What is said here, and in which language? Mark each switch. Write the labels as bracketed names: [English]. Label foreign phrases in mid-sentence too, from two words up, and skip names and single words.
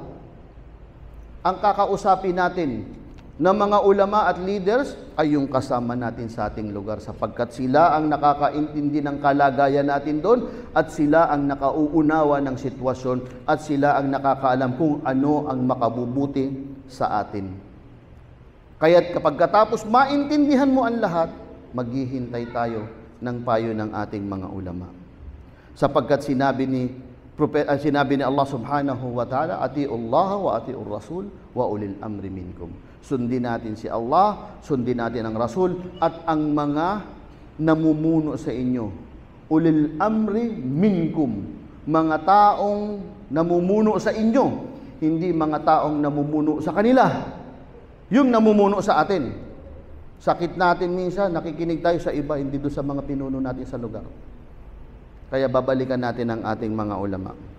[Filipino] Ang kakausapin natin ng mga ulama at leaders ay yung kasama natin sa ating lugar sapagkat sila ang nakakaintindi ng kalagayan natin doon at sila ang nakauunawa ng sitwasyon at sila ang nakakaalam kung ano ang makabubuti sa atin. Kaya't kapag katapos maintindihan mo ang lahat, maghihintay tayo ng payo ng ating mga ulama. Sapagkat sinabi ni Allah [Arabic] سبحانه وتعالى, "أطيعوا الله وأطيعوا الرسول وأولي الأمر منكم." [Filipino] Sundin natin si Allah, sundin natin ang Rasul at ang mga namumuno sa inyo. [Arabic] أولي الأمر منكم, [Filipino] mga taong namumuno sa inyo, hindi mga taong namumuno sa kanila. Yung namumuno sa atin. Sakit natin minsan, nakikinig tayo sa iba, hindi doon sa mga pinuno natin sa lugar. Kaya babalikan natin ang ating mga ulama.